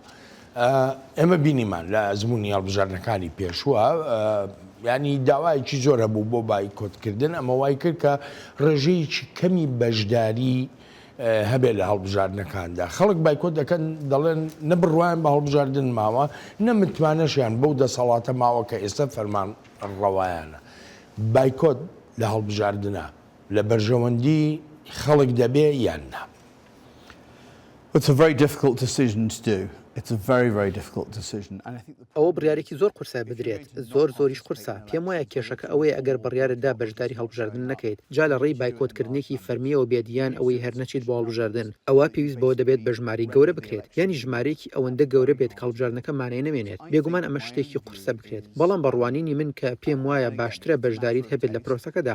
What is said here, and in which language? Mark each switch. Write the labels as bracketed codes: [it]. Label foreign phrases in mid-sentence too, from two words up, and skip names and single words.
[ckb] ئێمە بینیمان لە ئەزمموی هەڵبژاردنەکانی پێشووە ینی داوایەکی زۆر هەبوو بۆ بایکۆتکردن، ئەمە وای کرد کە ڕێژەیەکی کەمی بەشداری هەبێت لە هەڵبژاردنەکاندا. خەڵک بایکۆت دەکەن دەڵێن نەبڕوایان بە هەڵبژاردن ماوە، نەمتوانەشیان بەو دەسەڵاتە ماوە کە ئێستا فەرمان ڕەوایانە. بایکۆت لە هەڵبژاردنە لە بەرژەوەندی خەڵک دەبێ یان نا. [en] It's a very difficult decision to do. It's a very, very difficult decision. And I think [ckb] ئەوە بڕیارێکی زۆر قورسا بدرێت، زۆریش قورسا. پێم وایە کێشەکە ئەوەیە ئەگەر بڕیارتدا بەشداری هەڵبژاردن نەکەیت، جا لە ڕێی بایکۆتکردنێکی فەرمیەوە بێدیان ئەوەی هەر نەچیت بۆ هەڵبژاردن، ئەوە پێویست بەوە دەبێت بە ژماری گەورە بکرێت، یعنی ژمارەیەکی ئەوەندە گەورە بێت کە هەڵبژاردنەکە مانای نەمێنێت. بێگومان ئەمە شتێکی قورسە بکرێت، بەڵام بەڕوانینی من کە پێم وایە باشترە بەشداریت هەبێت لە پرۆسەکەدا.